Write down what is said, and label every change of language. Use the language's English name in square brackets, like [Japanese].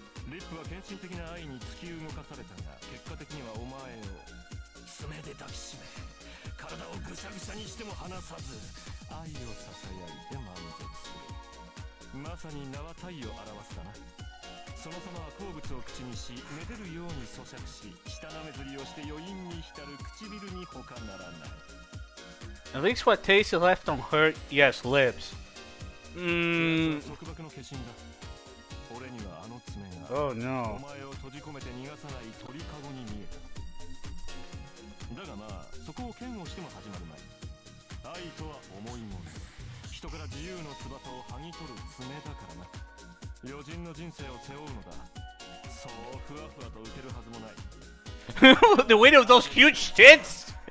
[Japanese] リップは献身的な愛に突き動かされたが、結果的にはお前を爪で抱きしめ、体をぐしゃぐしゃにしても離さず、愛をささやいて満足する。まさに名は体を表すだな。その様は好物を口にし、めでるように咀嚼し、舌なめずりをして余韻に浸る唇に他ならない。 [English] At least what taste is left on her, yes, lips. [Japanese] 束縛の化身だ。俺にはあの爪が [English] Oh no. [Japanese] お前を閉じ込めて逃がさない鳥かごに見えた。だがまあ、そこを嫌悪しても始まるまい。愛とは重いもの。人から自由の翼を剥ぎ取る爪だからな。余人の人生を背負うのだ。そうふわふわと受けるはずもない。 [English] The weight of those huge tits!